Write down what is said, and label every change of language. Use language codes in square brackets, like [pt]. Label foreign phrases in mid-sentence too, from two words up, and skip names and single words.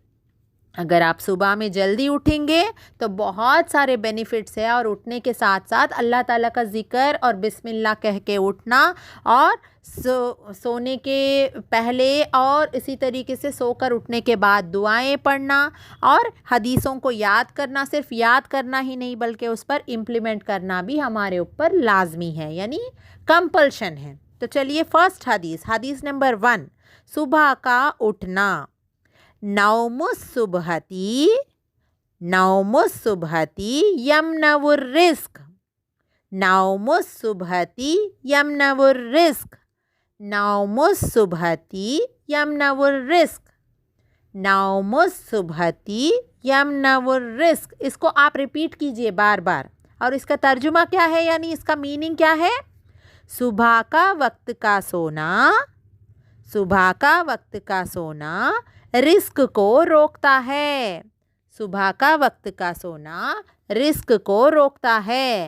[ur] اگر آپ صبح میں جلدی اٹھیں گے تو بہت سارے بینیفٹس ہیں، اور اٹھنے کے ساتھ ساتھ اللہ تعالیٰ کا ذکر اور بسم اللہ کہہ کے اٹھنا، اور سونے کے پہلے اور اسی طریقے سے سو کر اٹھنے کے بعد دعائیں پڑھنا، اور حدیثوں کو یاد کرنا، صرف یاد کرنا ہی نہیں بلکہ اس پر امپلیمنٹ کرنا بھی ہمارے اوپر لازمی ہے، یعنی کمپلشن ہے۔ تو چلیے فرسٹ حدیث نمبر 1، صبح کا اٹھنا۔ [ar] نوم الصبحتی یمنع الرزق، نوم الصبحتی یمنع الرزق، نوم الصبحتی یمنع الرزق، نوم الصبحتی یمنع الرزق۔ [ur] اس کو آپ ریپیٹ کیجئے بار بار، اور اس کا ترجمہ کیا ہے، یعنی اس کا میننگ کیا ہے؟ صبح کا وقت کا سونا، صبح کا وقت کا سونا رزق کو روکتا ہے، صبح کا وقت کا سونا رزق کو روکتا ہے۔